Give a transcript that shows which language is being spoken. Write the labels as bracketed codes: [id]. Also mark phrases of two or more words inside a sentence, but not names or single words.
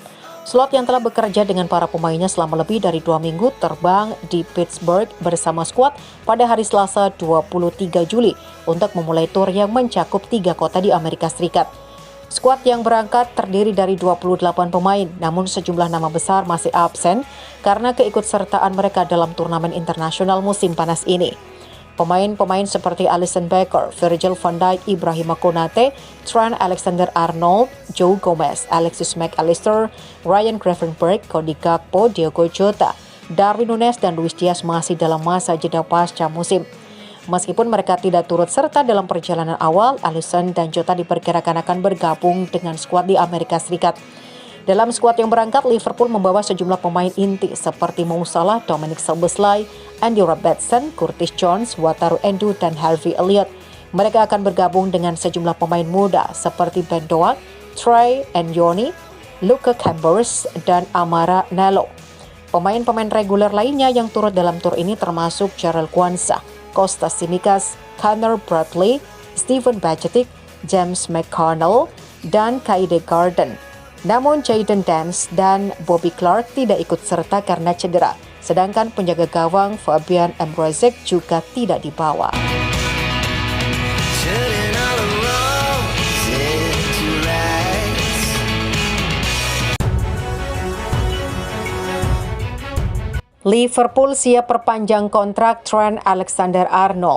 [id] Slot yang telah bekerja dengan para pemainnya selama lebih dari 2 minggu terbang di Pittsburgh bersama skuad pada hari Selasa 23 Juli untuk memulai tur yang mencakup 3 kota di Amerika Serikat. Skuad yang berangkat terdiri dari 28 pemain, namun sejumlah nama besar masih absen karena keikutsertaan mereka dalam turnamen internasional musim panas ini. Pemain-pemain seperti Alisson Becker, Virgil van Dijk, Ibrahima Konate, Trent Alexander-Arnold, Joe Gomez, Alexis Mac Allister, Ryan Gravenberch, Cody Gakpo, Diogo Jota, Darwin Núñez, dan Luis Diaz masih dalam masa jeda pasca musim. Meskipun mereka tidak turut serta dalam perjalanan awal, Alisson dan Jota diperkirakan akan bergabung dengan skuad di Amerika Serikat. Dalam skuad yang berangkat, Liverpool membawa sejumlah pemain inti seperti Mo Salah, Dominic Szoboszlai, Andy Robertson, Curtis Jones, Wataru Endo, dan Harvey Elliott. Mereka akan bergabung dengan sejumlah pemain muda seperti Ben Doak, Trey Nyoni, Luka Chambers, dan Amara Nelo. Pemain-pemain reguler lainnya yang turut dalam tur ini termasuk Jarell Quansah, Kostas Tsimikas, Connor Bradley, Steven Bajcetic, James McConnell, dan Kaide Gordon. Namun Jayden Danns dan Bobby Clark tidak ikut serta karena cedera, sedangkan penjaga gawang Fabian Mrozek juga tidak dibawa. Liverpool siap perpanjang kontrak Trent Alexander-Arnold.